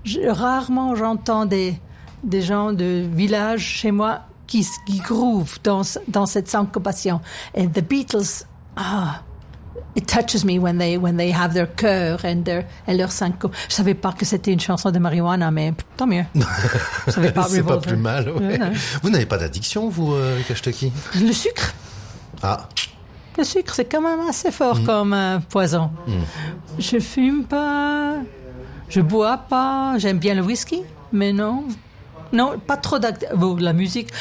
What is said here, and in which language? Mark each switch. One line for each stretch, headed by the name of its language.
French: Rarement j'entends des gens de village chez moi qui groove dans cette syncopation.
English: Et The Beatles, it touches me when they have their cœur and
French: leur syncope. Je savais pas que c'était une chanson de marijuana, mais tant mieux. C'est pas plus mal. Ouais. Ouais. Vous n'avez pas d'addiction, vous, Erika Stucky? Le sucre. Ah. Le sucre, c'est quand même assez fort comme poison. Je fume pas, je bois pas, j'aime bien le whisky, mais non, pas trop la musique.